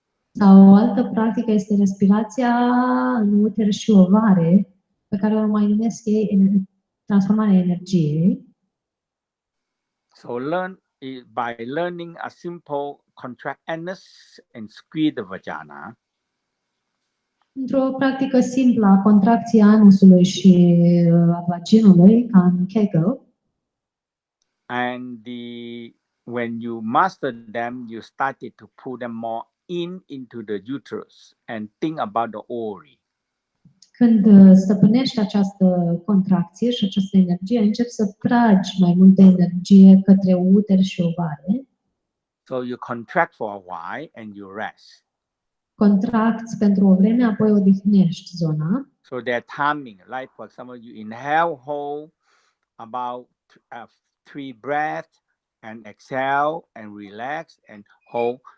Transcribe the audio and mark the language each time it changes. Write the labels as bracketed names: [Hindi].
[Romanian] Sau o altă practică este respirația în uter și ovare, pe care o mai numesc ei transformarea energiei. [English] So by learning a simple contract anus and squeeze the vagina. [Romanian] Într-o practică simplă a contracției anusului și a vaginului, ca în Kegel. [English] And when you master them, you started to pull them more into the uterus and think about the ovary. [Romanian] Când stăpânești această contracție și această energie, începi să tragi mai multă energie către uter și ovare. [English] So you contract for a while and you rest. [Romanian] Contracți pentru o vreme, apoi odihnești zona. [English] So they're timing, like for example, you inhale, hold about 3 breaths and exhale and relax and hold.